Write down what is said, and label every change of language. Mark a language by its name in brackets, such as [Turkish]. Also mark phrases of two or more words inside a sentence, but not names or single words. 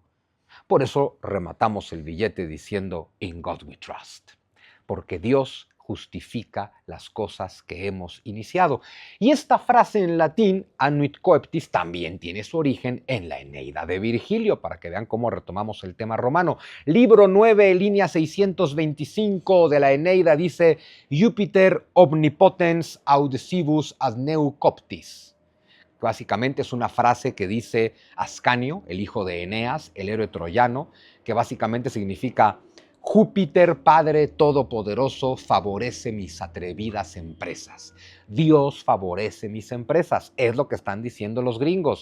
[Spanish] Por eso rematamos el billete diciendo [English] In God we trust, [Spanish] porque Dios justifica las cosas que hemos iniciado. Y esta frase en latín, [Latin] Annuit Coeptis, [Spanish] también tiene su origen en la Eneida de Virgilio, para que vean cómo retomamos el tema romano. Libro 9, línea 625 de la Eneida dice [Latin] Jupiter omnipotens audicibus ad neu coptis. [Spanish] Básicamente es una frase que dice Ascanio, el hijo de Eneas, el héroe troyano, que básicamente significa Júpiter, Padre Todopoderoso, favorece mis atrevidas empresas. Dios favorece mis empresas. Es lo que están diciendo los gringos.